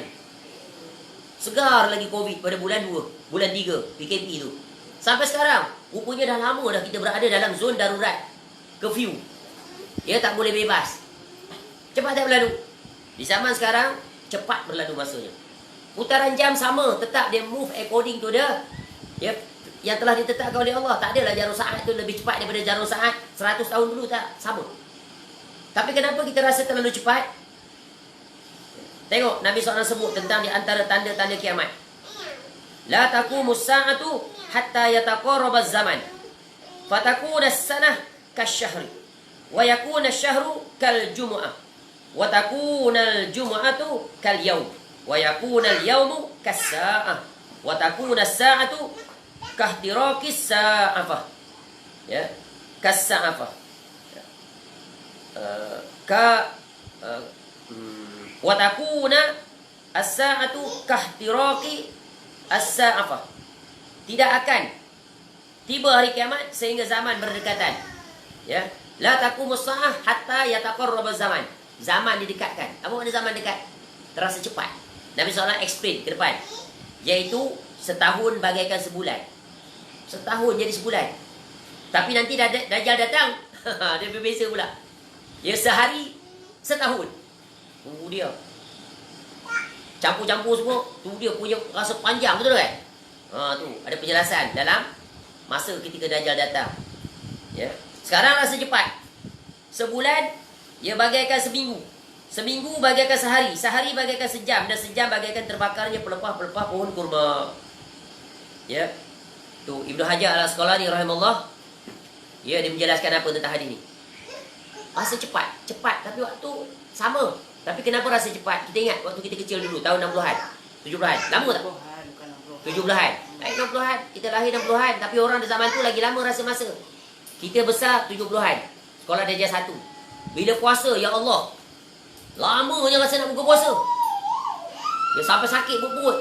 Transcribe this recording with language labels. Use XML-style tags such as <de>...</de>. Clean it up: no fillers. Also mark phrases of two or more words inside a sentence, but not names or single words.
<ms>Segar lagi Covid pada bulan 2, bulan 3, PKP tu. Sampai sekarang, rupanya dah lama dah kita berada dalam zon darurat. Curfew. Ya, tak boleh bebas. Cepat tak berlalu. Di zaman sekarang, cepat berlalu masanya. Putaran jam sama, tetap dia</ms> <en>move according to the</en> <ms>ya, yang telah ditetapkan oleh Allah. Tak adalah jarum saat tu lebih cepat daripada jarum saat 100 tahun dulu, tak. Sama. Tapi kenapa kita rasa terlalu cepat? Tengok Nabi SAW sebut tentang di antara tanda-tanda kiamat.</ms> <ar>لا تقوم الساعة حتى يتقارب الزمان. فتكون السنة كالشهر. ويكون الشهر كالجمعة. وتكون الجمعة كاليوم. ويكون اليوم كالساعة. وتكون الساعة كاحتراق السعفة. Ya, كالسعفة. وتكون الساعة كاحتراق السعفة.</ar> <ms>Tidak akan tiba hari kiamat sehingga zaman berdekatan.</ms> <ar>Ya, لا تقوم الساعة حتى يتقارب الزمان.</ar> <ms>Zaman didekatkan. Apa makna zaman dekat? Terasa cepat. Nabi SAW explain ke depan, yaitu setahun bagaikan sebulan. Setahun jadi sebulan. Tapi nanti Dajjal datang, dia berbeza pula. Ya, sehari setahun. Dia campur-campur semua, tu dia punya rasa panjang, betul kan? Tu ada penjelasan dalam masa ketika Dajjal datang. Ya. Sekarang rasa cepat. Sebulan ia bagaikan seminggu. Seminggu bagaikan sehari, sehari bagaikan sejam, dan sejam bagaikan terbakarnya pelepah-pelepah pohon kurma. Ya. Tu Ibnu Hajar Al-Asqalani rahimahullah, dia menjelaskan apa tentang hadis ni. Rasa cepat, tapi waktu sama. Tapi kenapa rasa cepat? Kita ingat waktu kita kecil dulu, tahun 60-an, 70-an. Lama tak? 70-an. Baik 60-an. Kita lahir 60-an. Tapi orang di zaman tu lagi lama rasa masa. Kita besar 70-an. Sekolah darjah 1. Bila puasa, ya Allah, lamanya rasa nak buka puasa. Ya, sampai sakit perut.</ms>